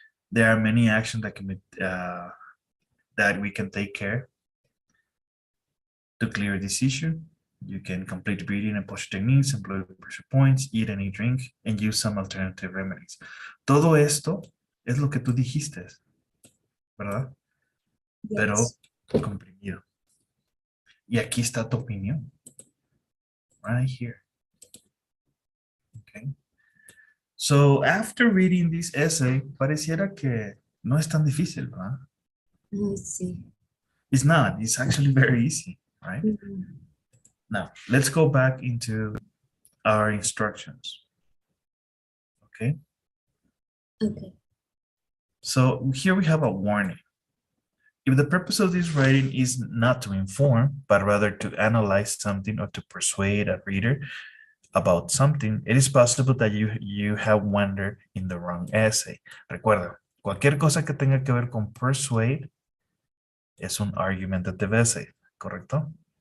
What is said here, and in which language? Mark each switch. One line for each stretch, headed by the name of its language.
English: There are many actions that can be that we can take care to clear this issue. You can complete breathing and posture techniques, employ pressure points, eat and eat drink, and use some alternative remedies.
Spanish: Todo esto es lo que tú dijiste, ¿verdad?
English: Yes.
Spanish: Pero comprimido. Y aquí está tu opinión.
English: Right here. Okay. So after reading this essay,
Spanish: pareciera que no es tan difícil, ¿verdad?
English: I see. It's not. It's actually very easy, right? Now, let's go back into our instructions. Okay. Okay. So here we have a warning. If the purpose of this writing is not to inform, but rather to analyze something or to persuade a reader about something, it is possible that you have wandered in the wrong essay.
Spanish: Recuerda, cualquier cosa que tenga que ver con persuade es un argumentative essay, ¿correcto?